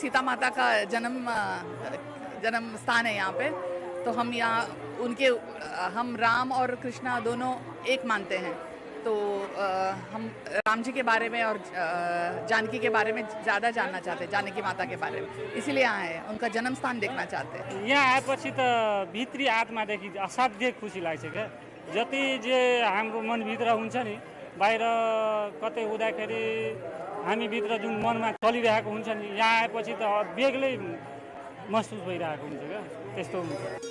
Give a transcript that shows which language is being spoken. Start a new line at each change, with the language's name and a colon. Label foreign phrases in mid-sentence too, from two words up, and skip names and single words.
Hindi: सीता माता का जन्म स्थान है यहाँ पे, तो हम यहाँ हम राम और कृष्णा दोनों एक मानते हैं। तो हम राम जी के बारे में और जानकी के बारे में ज़्यादा जानना चाहते हैं, जानकी माता के बारे में, इसीलिए यहाँ है, उनका जन्म स्थान देखना चाहते हैं।
Nepali: यहाँ आएपछि त भित्री आत्मादेखि असाध्य खुसी लाग्छ क्या। जति जे हाम्रो मनभित्र हुन्छ नि, बाहिर कतै हुँदाखेरि हामीभित्र जुन मनमा चलिरहेको हुन्छ नि, यहाँ आएपछि त बेग्लै महसुस भइरहेको हुन्छ क्या। त्यस्तो हुन्छ।